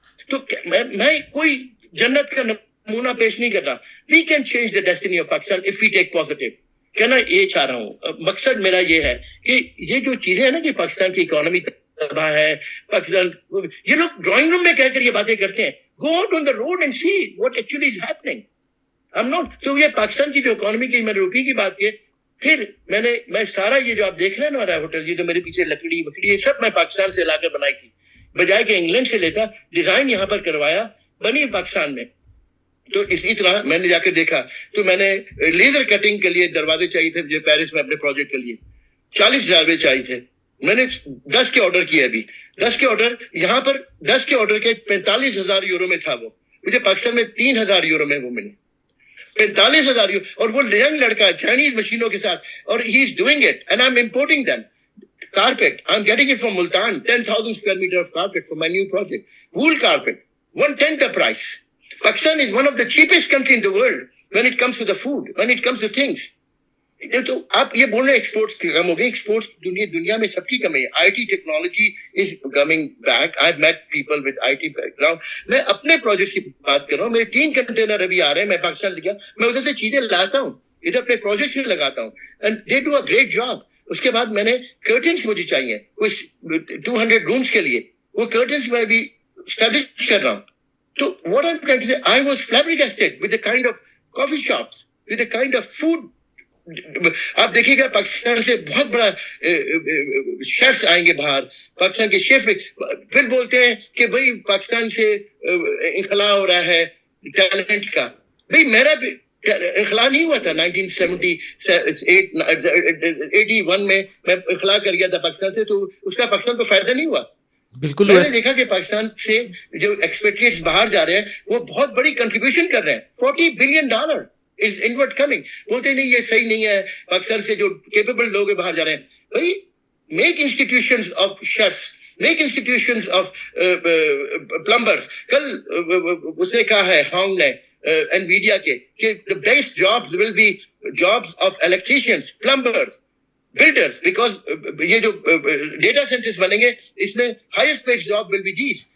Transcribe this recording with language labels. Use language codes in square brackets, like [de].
[ur] تو میں کوئی جنت کا نمونہ پیش نہیں کر رہا. [en] We can change the destiny of Pakistan if we take positive. [ur] کہنا یہ چاہ رہا ہوں, مقصد میرا یہ ہے کہ یہ جو چیزیں ہیں نا کہ پاکستان کی اکانومی تباہ ہے, پاکستان, یہ لوگ ڈرائنگ روم میں کہہ کر یہ باتیں کرتے ہیں. [en] Go out on the road and see what actually is happening. I'm not. [ur] تو یہ پاکستان کی جو اکانومی کی میں نے روپی کی بات کی. پھر میں سارا یہ جو آپ دیکھ رہے ہیں نا ہمارا ہوٹل, یہ جو میرے پیچھے لکڑی وکڑی یہ سب میں پاکستان سے لا کر بنائی تھی, بجائے کہ انگلینڈ سے لیتا. ڈیزائن یہاں پر کروایا, بنی پاکستان میں. تو اسی طرح میں نے جا کے دیکھا تو میں نے لیزر کٹنگ کے لیے دروازے چاہیے تھے مجھے پیرس میں اپنے پروجیکٹ کے لیے, 40 دروازے چاہیے تھے. میں نے 10 کے آرڈر کیے. ابھی 10 کے آرڈر یہاں پر 10 کے آرڈر کے 45,000 یورو میں تھا. وہ مجھے پاکستان میں 3,000 یورو میں وہ ملے. 45,000 یورو, اور وہ ینگ لڑکا چائنیز مشینوں کے ساتھ, [en] اور he is doing it and I am importing them. Carpet, I'm getting it from Multan, 10,000 square meter of carpet for my new project. Wool carpet, 1/10 the price. Pakistan is one of the cheapest country in the world. when it comes to the food, when it comes to things. [ur] تو آپ یہ بول رہے ہیں exports کی کم ہو گئی. Exports دنیا میں سب کی کمی ہے. [en] I T technology is coming back. I meet people with I T background. [ur] میں اپنے پروجیکٹس کی بات کر رہا ہوں. میرے 3 کنٹینر ابھی آ رہے ہیں. میں پاکستان سے گیا, میں ادھر سے چیزیں لاتا ہوں, ادھر اپنے پروجیکٹس میں لگاتا ہوں, [en] And they do a great job. [ur] اس کے بعد میں نے کرٹنس مجھے چاہیے کچھ 200 رومس کے لیے, وہ کرٹنس میں بھی اسٹیبلش کر رہا ہوں. [en] تو what I'm trying to say, I was flabbergasted with the kind of coffee shops, with the kind of food. [ur] آپ دیکھیے گا پاکستان سے بہت بڑا شیفs آئیں گے باہر, پاکستان کے شیف پھر بولتے ہیں کہ بھائی پاکستان سے انخلا ہو رہا ہے ٹیلنٹ کا. بھائی میرا بھی انخلا نہیں ہوا تھا 1981 میں انخلا کر گیا تھا پاکستان سے, تو اس کا پاکستان کو فائدہ نہیں ہوا. بالکل. میں نے دیکھا کہ پاکستان سے جو ایکسپیٹریٹس باہر جا رہے ہیں وہ بہت بڑی کنٹریبیوشن کر رہے ہیں. [en] $40 billion is inward coming. [ur] بولتے نہیں یہ صحیح نہیں ہے, پاکستان سے جو کیپیبل لوگ باہر جا رہے ہیں. [en] بھائی make institutions of chefs, make institutions of plumbers. [ur] کل اس نے کہا ہے ہانگ نے انویڈیا کے کہ [en] the best jobs will be jobs of electricians, plumbers, builders, because [ur] یہ جو ڈیٹا سینٹرز بنیں گے اس میں [en] highest paid job will be these.